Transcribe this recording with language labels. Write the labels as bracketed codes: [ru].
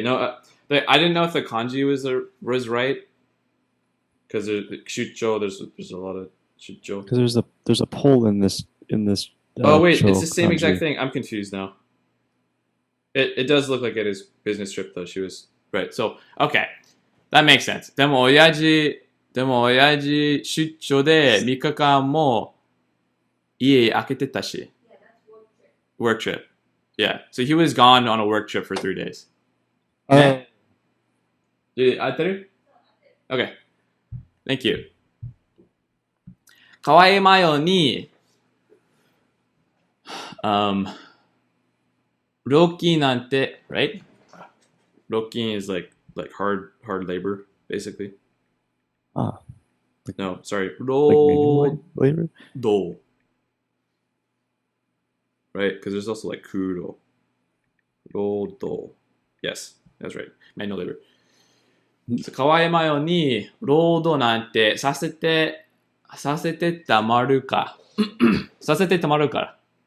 [en] No, I didn't know if the kanji was right. Because shucho, there's a lot of shucho. Because there's a pole in this. Oh wait, it's the same kanji. exact thing. I'm confused now. It does look like it is business trip though. She was right. So okay, that makes sense. [ja] でも親父出張で3日間も家開けてたし. [en] Yeah, that's work trip. Yeah. So he was gone on a work trip for 3 days. Yeah. Okay. Thank you. [ja] 河合マヨに料金なんて, right? [en] 料金 is like hard labor, basically. No, sorry. Like labor? Do. Right? Because there's also like kuro. Do. Yes, that's right. Manual labor. [ja] So, 河合マヨに労働なんてさせてたまるか。させてたまるから。